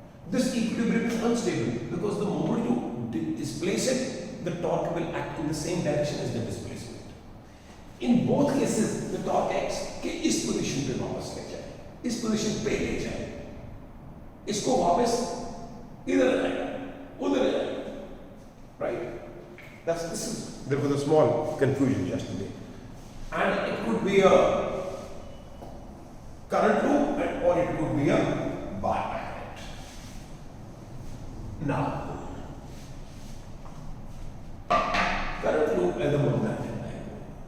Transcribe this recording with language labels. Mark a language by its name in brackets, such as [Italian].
[English] This equilibrium is unstable because the moment you displace it, the torque will act in the same direction as the displacement. In both cases, the torque acts [Hindi] कि इस position पे वापस ले जाए, इस position पे ले जाए, इसको वापस इधर लाएगा, उधर लाएगा. [English] Right? This is, there was a small confusion yesterday, and it could be a current loop or it could be a bar magnet. Now, current loop as a magnetic dipole.